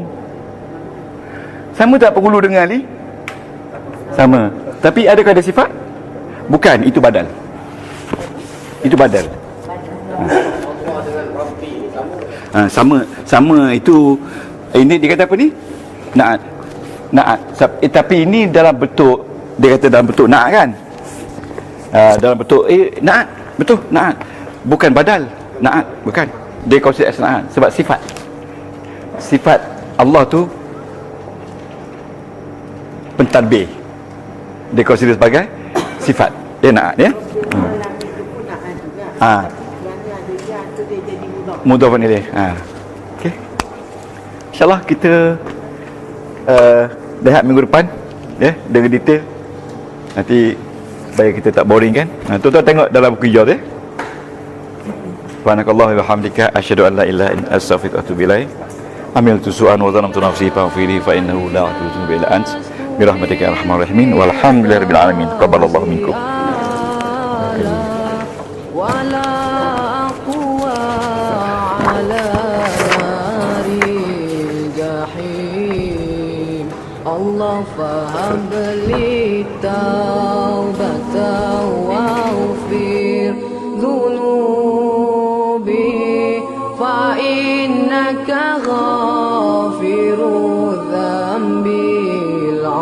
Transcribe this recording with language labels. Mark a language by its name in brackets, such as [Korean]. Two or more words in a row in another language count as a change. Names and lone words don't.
[Malay] Sama tak penghulu dengan Ali? Sama. Tapi adakah ada sifat? Bukan, itu badal. Itu badal. Sama itu. Ini dia kata apa ni? Na'at. Tapi ini dalam bentuk, dia kata dalam bentuk na'at kan? Dalam bentuk na'at. Betul, na'at. Bukan badal. Na'at, bukan. Dia [English] consider as [Malay] na'at sebab sifat. Sifat Allah tu pentadbir. Dia consider sebagai sifat. Dia na'at ya. [Arabic] مضاف إليه. [Malay] Okey. InsyaAllah kita lihat minggu depan ya, dengan detail. Nanti supaya kita tak boring kan. Tuan-tuan tengok dalam buku hijau dia. [Arabic] سبحانك اللهم وبحمدك أشهد أن لا إله إلا أنت أستغفرك وأتوب إليك. عملت سوءا وظلمت نفسي فاغفر لي فإنه لا يغفر إلا أنت. برحمتك يا أرحم الراحمين والحمد لله رب العالمين. تقبل الله منكم. الله فهب لي توبة واغفر ذنوبي فإنك غافر الذنب